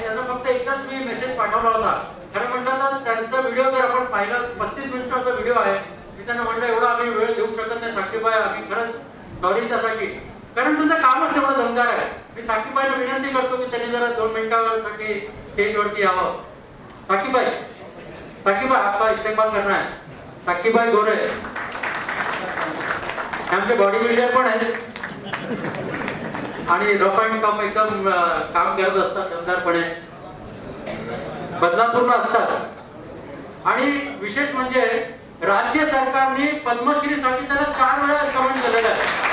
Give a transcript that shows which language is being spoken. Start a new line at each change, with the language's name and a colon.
Marathi: त्यांना फक्त एकच मी मेसेज पाठवला होता। खरं म्हटलं तर त्यांचा व्हिडिओ जर आपण पाहिला 35 मिनिटाचा व्हिडिओ आहे। मी त्यांना म्हटलं एवढा आम्ही वेळ देऊ शकत नाही साकीबाई, आम्ही खरंच सॉरी त्यासाठी, कारण तुमचं कामच तेवढं दमदार आहे। मी साकीबाईला विनंती करतो की त्यांनी जरा 2 मिनिटांसाठी स्टेजवरती यावं।
Hindi: साकीबाई आपका इस्तेमाल करना है।
Marathi: साकीबाई गोरे आमचे बॉडी बिल्डर पण आहेत आणि रफ अँड टफ एकदम काम करत असतात दमदारपणे, बदलापूरला असतात। आणि विशेष म्हणजे राज्य सरकारने पद्मश्रीसाठी त्याला 4 वेळा रिकमेंड केलेलं आहे।